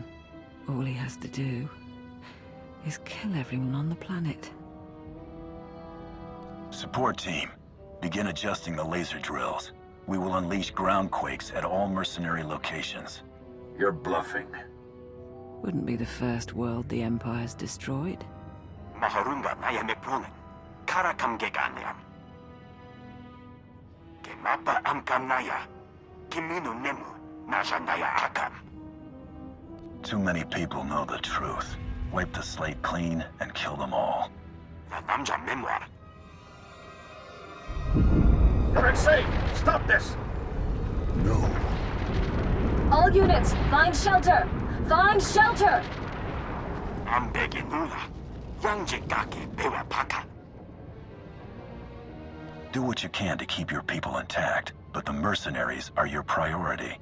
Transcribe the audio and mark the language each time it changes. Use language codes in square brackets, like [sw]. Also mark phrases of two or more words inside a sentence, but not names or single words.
[en] All he has to do is kill everyone on the planet. Support team, begin adjusting the laser drills. We will unleash ground quakes at all mercenary locations. You're bluffing. Wouldn't be the first world the Empire's destroyed. Maharunga naya mekrunen. Kara kamgeganiam. Kemapa amkamnaya. Kiminu nemu. Nasha naya akam. Too many people know the truth. Wipe the slate clean and kill them all. Namja memoir. You're insane! Stop this! No. All units, find shelter! Find shelter! I'm begging Nula. Yangjigaki bewa paka. Do what you can to keep your people intact, but the mercenaries are your priority.